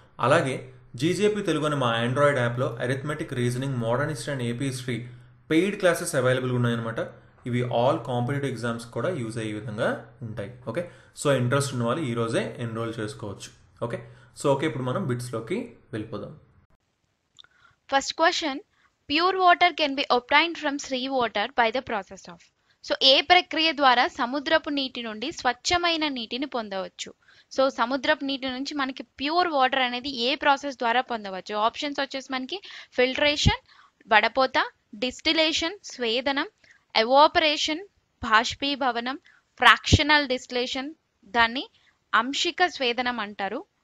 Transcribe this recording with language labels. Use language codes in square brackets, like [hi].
[te] అలాగే జీజేపీ తెలుగు అనే మా ఆండ్రాయిడ్ యాప్లో arithmetic, reasoning, modern history and AP history paid classes అవైలబుల్గా ఉన్నాయన్నమాట. ఇవి ఆల్ కాంపిటేటివ్ ఎగ్జామ్స్ కూడా యూజ్ అయ్యే విధంగా ఉంటాయి. ఓకే, సో ఇంట్రెస్ట్ ఉన్న వాళ్ళు ఈరోజే ఎన్రోల్ చేసుకోవచ్చు. ఓకే, ఇప్పుడు మనం బిట్స్లోకి వెళ్ళిపోదాం. [en] First question, pure water can be obtained from sea water by the process of. [te] So ఏ ప్రక్రియ ద్వారా సముద్రపు నీటి నుండి స్వచ్ఛమైన నీటిని పొందవచ్చు? సో సముద్రపు నీటి నుంచి మనకి ప్యూర్ వాటర్ అనేది ఏ ప్రాసెస్ ద్వారా పొందవచ్చు? ఆప్షన్స్ వచ్చేసి మనకి ఫిల్టరేషన్, వడపోత, డిస్టిలేషన్, స్వేదనం, ఎవాపరేషన్, బాష్పీభవనం, ఫ్రాక్షనల్ డిస్టిలేషన్, దాన్ని అంశిక స్వేదనం అంటారు.